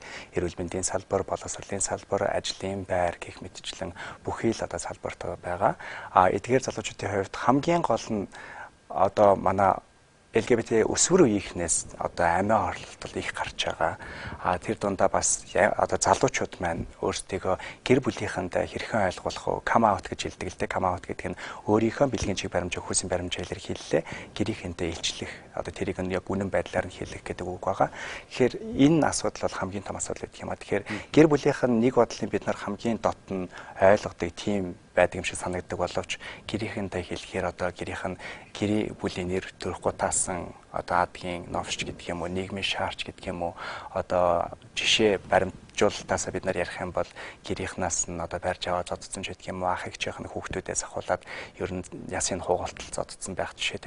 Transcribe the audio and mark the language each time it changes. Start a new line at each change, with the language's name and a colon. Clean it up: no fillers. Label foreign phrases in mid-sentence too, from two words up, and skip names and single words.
Mongolian: Эрүүл мэндийн салбар, боловсролын салбар, ажлын байр гэх мэтчлэн бүхий л одоо салбарт байгаа. Эдгээр залуучуудын хувьд хамгийн гол нь одоо манай LGBT өсвөр үеийнхнээс одоо амиа хорлолтол их гарч байгаа. Тэр дундаа бас одоо залуучууд маань өөрсдийгөө гэр бүлийнхэндээ хэрхэн ойлгуулах вэ?
English: Come out
Mongolian: гэж хэлдэг л дээ.
English: Come out
Mongolian: гэдэг нь өөрийнхөө бэлгийн чиг баримжаа, хүйсийн баримжаа илэрхийллээ. Гэрийнхэнтэй илчлэх. Одоо тэрийг нь яг үнэн байдлаар нь хэлэх гэдэг үг байгаа. Тэгэхээр энэ асуудал бол хамгийн том асуудал гэдэг юм а. Тэгэхээр гэр бүлийнх нь нэг бодлын бид нар хамгийн дот нь ойлгодог тийм байдаг юм шиг санагддаг боловч гэрийнхэнтэй хэлэхээр одоо гэрийн бүлийн нэр төрөхгүй таасан одоо адгийн новшч гэдэг юм уу нийгмийн шаарч гэдэг юм уу одоо жишээ баримтжуулалтаасаа бид нар ярих юм бол гэрийнхнаас нь одоо барьж аваад зодцсон ч гэдэг юм уу ах эгчийнх нь хүүхдүүдээс ахуулаад ер нь ясын хуугалтал зодцсон байх жишээтэй.